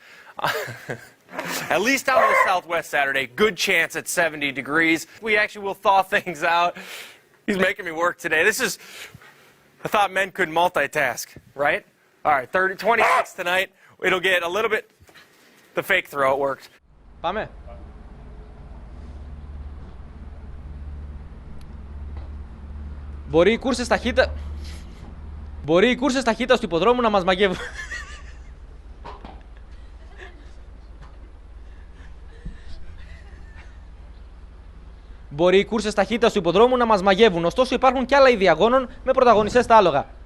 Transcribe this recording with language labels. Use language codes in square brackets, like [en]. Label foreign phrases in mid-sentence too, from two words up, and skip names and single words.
[en] At least down to the southwest Saturday. Good chance at 70 degrees. We actually will thaw things out. He's making me work today. I thought men could multitask, right? All right, 26 tonight. It'll get a little bit, the fake throw, it worked. [el] Πάμε. Μπορεί οι κούρσες ταχύτητας του υποδρόμου να μας μαγεύουν. Μπορεί οι κούρσες ταχύτητας του υποδρόμου να μας μαγεύουν, ωστόσο υπάρχουν και άλλα είδη αγώνων με πρωταγωνιστές τα άλογα.